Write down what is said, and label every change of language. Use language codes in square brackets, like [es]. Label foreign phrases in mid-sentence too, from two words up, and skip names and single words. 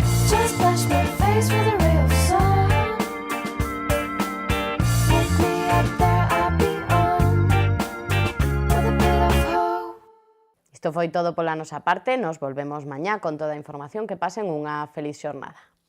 [en] Just splash my face with a ray of sun. Look me up there, I'll be on with a bit of hope. [gl] Isto foi todo pola nosa parte, nos volvemos mañá con toda a información. Que pasen unha feliz xornada.